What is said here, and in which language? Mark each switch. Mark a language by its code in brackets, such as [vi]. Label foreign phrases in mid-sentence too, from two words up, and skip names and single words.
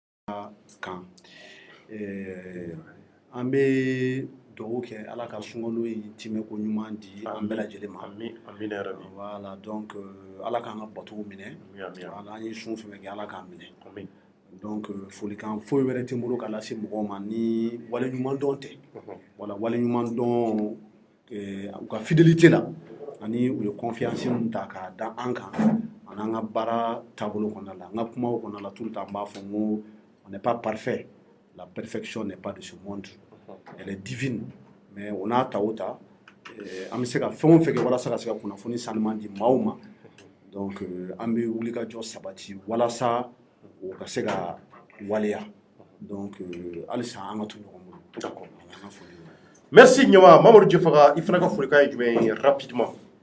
[bm] kan an bɛ dugawu kɛ ala ka sunkalo in timɛ ko ɲuman di an bɛɛ lajɛlen ma voilà donc ala k'an ka batow minɛ ala an ye sun fɛn kɛ ala k'an minɛ donc folikan foyi wɛrɛ tɛ n bolo ka lase mɔgɔw ma ni waleɲuman dɔn tɛ voilà waleɲuman dɔn u ka fidélité la ani u ye confiance min ta k'a da an kan an'an ka baara taabolo kɔnɔna la an ka kumaw kɔnɔna la [fr] tout le temps [bm] n b'a fɔ n ko [fr] on n'est pas parfait la perfection n'est pas de ce monde elle est divine mais [bm] on n'a ta o ta an bɛ se ka fɛn o fɛn kɛ walasa ka se ka kunnafoni sanuman di maaw ma donc an bɛ wulikajɔ sabati walasa o ka se ka waleya donc halisa an ka to ɲɔgɔn bolo. [fr] D'accord. [bm] Merci Ɲama Mamadu Diafaga i fana ka folikan ye jumɛn ye rapidement.